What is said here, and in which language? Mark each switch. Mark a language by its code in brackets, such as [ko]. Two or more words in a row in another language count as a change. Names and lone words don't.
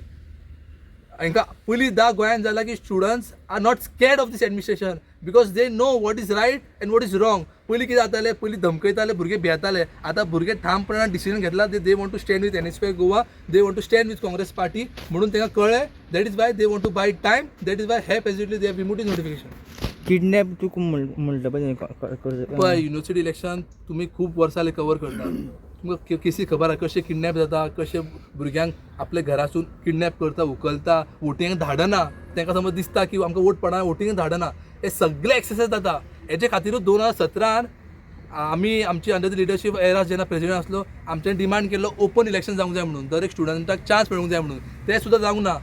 [kok] हांकां पयलींदा गोंयांत जाला की [en] students are not scared of this administration because they know what is right and what is wrong. [kok] पयलीं कितें जातालें पयलीं धमकयताले भुरगे भियेताले आतां भुरगे ठामपणान डिसिजन घेतला [en] they want to stand with NSY Goa they want to stand with Congress party [kok] म्हणून तांकां कळ्ळें [en] that is why they want to buy time that is why have urgently they have removed notification. [mr] किडनॅप तू म्हणलं पाहिजे [kok] पळय [en] university election [kok] तुमी खूब वर्सां कवर करता तुमकां केसी खबर आहा कशें किडनॅप जाता कशें भुरग्यांक आपल्या घरासून किडनॅप करता उखलता वोटिंगाक धाडना तांकां समज दिसता की आमकां वोट पडना वोटिंगाक धाडना हे सगळे एक्सरसाइज जाता. हेजे खातीरूच 2017 आमी आमची [en] under the leadership [kok] एरा जेन्ना प्रेसिडेंट आसलो आमच्यान डिमांड केल्लो [en] open election [kok] जावंक जाय म्हणून दर एक स्टुडंटाक चान्स मेळूंक जाय म्हणून ते सुद्दां जावंक ना.